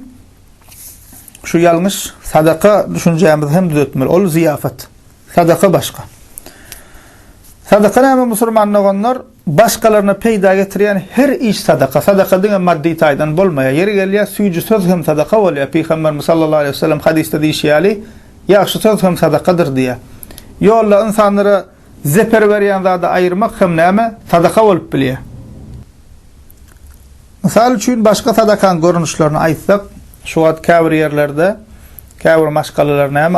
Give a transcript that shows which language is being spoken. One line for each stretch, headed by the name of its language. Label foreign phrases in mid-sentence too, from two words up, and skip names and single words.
Turkmen: Şu ýalňyş sadaka düşünjämiz hem düzeltmeli. Ol ziyafet. Sadaka başga. Sadaka näme musulman olanlar başkalarına peýda getirýän her iş sadaka. Sadaka diňe maddi taýdan bolmaýar. Yeri gelýär süýjü söz hem sadaka bolýar. Peygamberimiz
Arabic: صلى الله عليه وسلم
Turkmen: hadisde diýýärli, ýaxşy söz hem sadakadyr diýär. Ýolla insanlara zeper berýän zada aýyrmak hem näme? Sadaka bolup bilýär. Misal üçin başga sadakaň görnüşlerini aýtsak, şu wagt käbir ýerlerde, käbir maşgalalar näme?